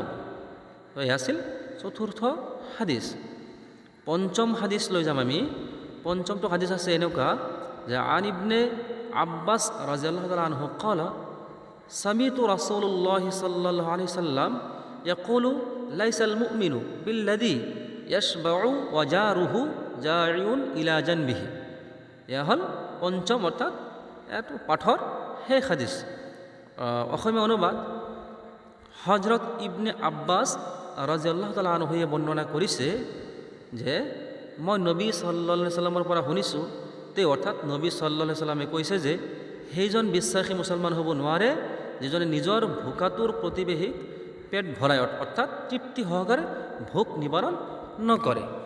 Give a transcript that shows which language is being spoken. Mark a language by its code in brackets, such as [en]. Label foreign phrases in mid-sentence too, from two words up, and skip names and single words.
[as] তো এয়া আছিল চতুৰ্থ হাদিছ। পঞ্চম হাদিছ লৈ যাম আমি। পঞ্চমটো হাদিছ আছে এনেকুৱা যে [ar] عن ابن عباس رضي الله تعالى عنه قال سمعت رسول الله صلى الله عليه وسلم يقول ليس المؤمن بالذي يشبع وجاره جائع إلى جنبه. [as] এয়া হ'ল পঞ্চম, অৰ্থাৎ এইটো পাঠৰ শেষ হাদিছ। অসমীয়া অনুবাদ, হজৰত ইবনে আব্বাছ [ar] رضي الله تعالى عنه [as] বৰ্ণনা কৰিছে যে মই নবী [ar] صلى الله عليه وسلم [as] পৰা শুনিছোঁ, অৰ্থাৎ নবী [ar] صلى الله عليه وسلم [as] কৈছে যে সেইজন বিশ্বাসী মুছলমান হ'ব নোৱাৰে যিজনে নিজৰ ভোকাটোৰ প্ৰতিবেশীক পেট ভৰাই, অৰ্থাৎ তৃপ্তি সহকাৰে ভোক নিবাৰণ নকৰে।